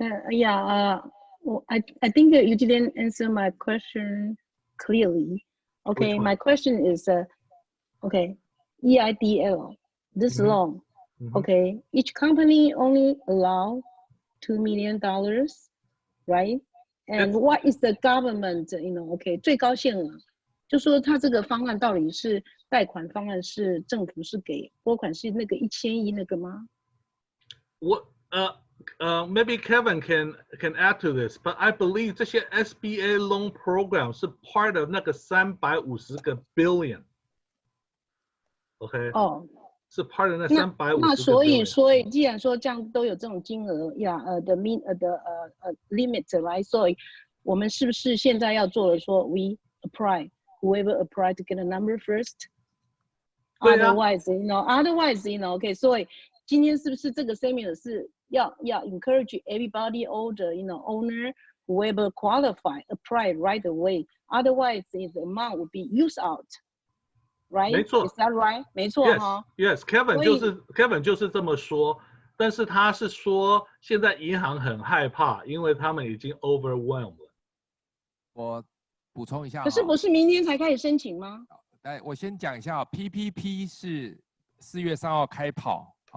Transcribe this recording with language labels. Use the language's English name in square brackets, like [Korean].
[English] Yeah, I think you didn't answer my question clearly. Okay, my question is, okay, EIDL, this loan, okay, each company only allow $2 million, right? And what is the government, okay, [Chinese] 最高限额，就说他这个方案到底是贷款方案是政府是给拨款是那个1000亿那个吗？ [English] What maybe Kevin can add to this, but I believe 这些 SBA loan program 是 part of 那个350个 billion。 OK。 哦。 [Chinese] 是 part of 那350个 billion。那所以既然说这样都有这种金额呀，limit 来，所以我们是不是现在要做的说 [English] we apply whoever apply to get a number first？ Otherwise OK， [Chinese] 所以今天是不是这个 [English] seminar [Chinese] 是要 [English] encourage everybody, all the owner, whoever qualify, apply right away. Otherwise, the amount will be used out, right? [Chinese] 没错 [English] Is that right? [Chinese] 没错哈。 Yes, Kevin 就是这么说，但是他是说现在银行很害怕，因为他们已经 overwhelmed 了。我补充一下，可是不是明天才开始申请吗？来，我先讲一下 PPP 是4月3号开跑。